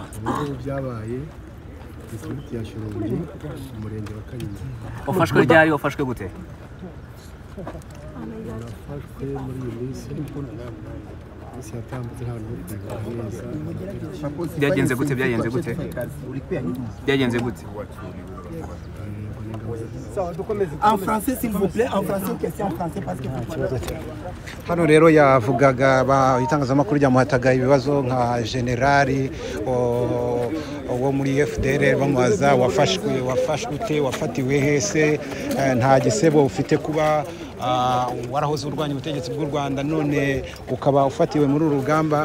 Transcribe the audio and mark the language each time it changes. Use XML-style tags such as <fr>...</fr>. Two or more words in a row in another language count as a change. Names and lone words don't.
<rw>Ubu byabaye district ya Shyorongi, umurenge wa Kanyinya. Wafashwe ryari? Wafashwe gute? Nafashwe muri iyi minsi yatambutse hano neza. Byagenze gute? Byagenze gute?</rw> <fr>En français s'il vous plaît, en français, question en français parce que</fr> <rw>hano rero yavugaga itangazamakuru ryamuhataga ibibazo nka generali wo muri FDLR bamubaza wafashwe ute, wafatiwe hese, nta gisebo ufite kuba warahoze urwanya ubutegetsi bw'u Rwanda none ukaba ufatiwe muri uru rugamba.</rw>